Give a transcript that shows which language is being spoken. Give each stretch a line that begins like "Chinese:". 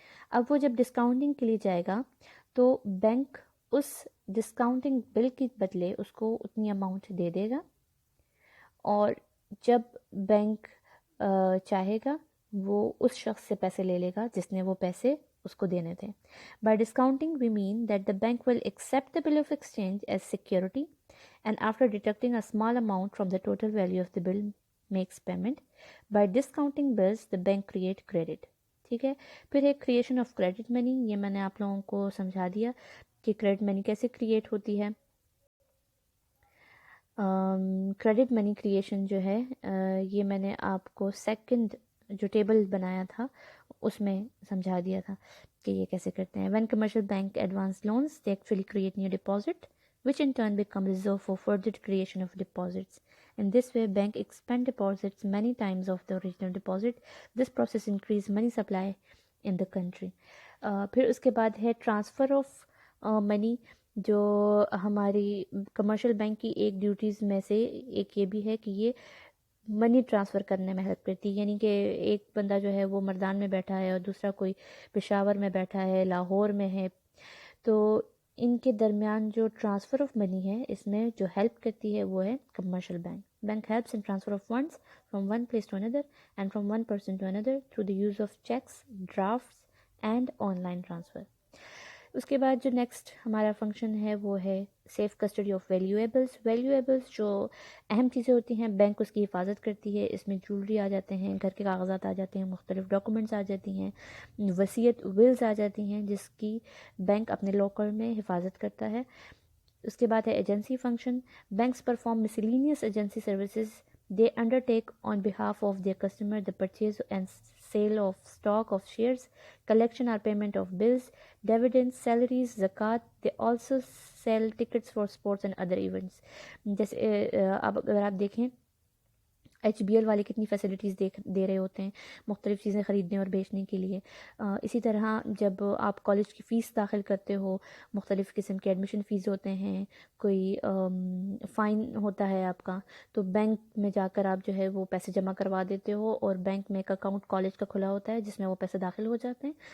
Urdu: اب وہ جب ڈسکاؤنٹنگ کے لیے جائے گا تو بینک اس ڈسکاؤنٹنگ بل کے بدلے اس کو اتنی اماؤنٹ دے دے گا, اور جب بینک چاہے گا وہ اس شخص سے پیسے لے لے گا جس نے وہ پیسے اس کو دینے تھے.
English: By discounting we mean that the bank will accept the bill of exchange as security and after deducting a small amount from the total value of the bill makes payment. By discounting bills the bank create credit. ٹھیک ہے.
Urdu: پھر ایک creation of credit منی, یہ میں نے آپ لوگوں کو سمجھا دیا کہ کریڈٹ منی کیسے کریٹ ہوتی ہے. کریڈٹ منی کریشن جو ہے یہ میں نے آپ کو سیکنڈ جو ٹیبل بنایا تھا اس میں سمجھا دیا تھا کہ یہ کیسے کرتے ہیں.
English: When commercial bank advance loans they actually create new deposit which in turn become reserve for further creation of deposits. In this way, bank expand deposits many times of the original deposit. This process increase money supply in the country.
Urdu: پھر اس کے بعد ہے transfer of money, جو ہماری commercial bank کی ایک duties میں سے ایک یہ بھی ہے کہ یہ منی ٹرانسفر کرنے میں ہیلپ کرتی ہے. یعنی کہ ایک بندہ جو ہے وہ مردان میں بیٹھا ہے اور دوسرا کوئی پشاور میں بیٹھا ہے, لاہور میں ہے, تو ان کے درمیان جو ٹرانسفر آف منی ہے اس میں جو ہیلپ کرتی ہے وہ ہے commercial bank.
English: Bank helps in transfer of funds from one place to another and from one person to another through the use of cheques, drafts and online transfer.
Urdu: اس کے بعد جو نیکسٹ ہمارا function ہے وہ ہے safe custody of ویلیویبلس. ویلیویبلس جو اہم چیزیں ہوتی ہیں بینک اس کی حفاظت کرتی ہے. اس میں جولری آ جاتے ہیں, گھر کے کاغذات آ جاتے ہیں, مختلف ڈاکومنٹس آ جاتی ہیں, وصیت ولز آ جاتی ہیں جس کی بینک اپنے لاکر میں حفاظت کرتا ہے. اس کے بعد ہے
English: Agency function. Banks perform miscellaneous agency services. They undertake on behalf of their customer the purchase and sale of stock of shares, collection or payment of bills, dividends, salaries, zakat. They also sell tickets for sports and other events.
Urdu: جیسے اب اگر آپ دیکھیں H be L والے کتنی facilities دے رہے ہوتے ہیں مختلف چیزیں خریدنے اور بیچنے کے لیے. اسی طرح جب آپ کالج کی فیس داخل کرتے ہو, مختلف قسم کے ایڈمیشن فیس ہوتے ہیں, کوئی فائن ہوتا ہے آپ کا, تو بینک میں جا کر آپ جو ہے وہ پیسے جمع کروا دیتے ہو, اور بینک میں ایک اکاؤنٹ کالج کا کھلا ہوتا ہے جس میں وہ پیسے داخل ہو جاتے ہیں.